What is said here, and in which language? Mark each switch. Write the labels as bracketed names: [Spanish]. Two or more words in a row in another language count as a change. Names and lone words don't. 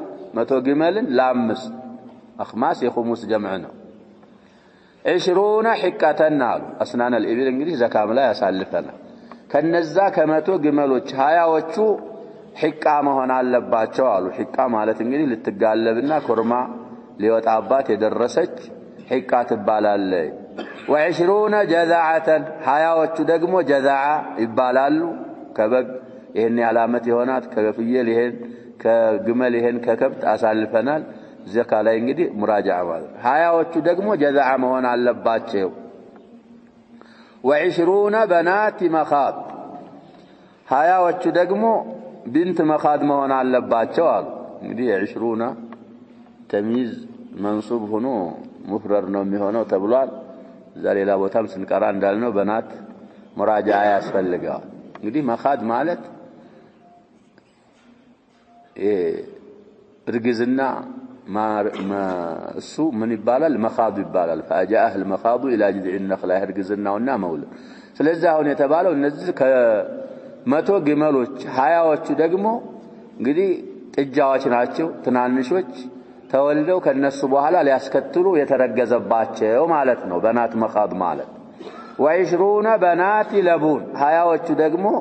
[Amharic] 100 ግመልን ለ5 አኽማስ የኹሙስ ጀምዕ ነው። 20 حقة አሉ። [Arabic] أسنان الإبل [Amharic] እንግዲህ ዘካም ላይ ያሳልፈናል። ከነዛ ከ100 ግመሎች 20ዎቹ ሒቃ መሆን አለባቸው አሉ። ሒቃ ማለት እንግዲህ ልትጋለብና ኮርማ ሊወጣባት የደረሰች ሒቃ ትባላለች። و20 جذعة 20ዎቹ ደግሞ ጀዛዓ ይባላሉ። ከበግ ይሄን ያላመት ይሆናት፣ ከፍየል ይሄን፣ ከግመል ይሄን፣ ከከብት አሳልፈናል። ዘካ ላይ እንግዲህ ሙራጃዓ ማለት 20ዎቹ ደግሞ ጀዛዓ መሆን አለባቸው። و20 [Arabic] بنات مخاض [Amharic] 20ዎቹ ደግሞ ቢንት መኻድ መሆን አለባቸው አሉ። እንግዲህ 20 [Arabic] تمييز منصوب [Amharic] ሆኖ ሙፍረድ ነው የሚሆነው ተብሏል። ዛሬላ ቦታም ስንቀራ እንዳልነው በናት ሙራጃዓ ያስፈልጋል። እንግዲህ መኻድ ማለት እርግዝና እሱ ምን ይባላል? መኻዱ ይባላል። [Arabic] فاجاء المخاض الى جذع النخله [Amharic] እርግዝናውና መውለድ። ስለዚህ አሁን የተባለው እነዚህ መቶ ግመሎች 20ዎቹ ደግሞ እንግዲህ ጥጃዎች ናቸው ትናንሾች ተወልደው ከነሱ በኋላ ሊያስከትሉ የተረገዘባቸው ማለት ነው [Arabic] بنات مخاض [Amharic] ማለት ወ20 [Arabic] بنات لبون [Amharic] 20ዎቹ ደግሞ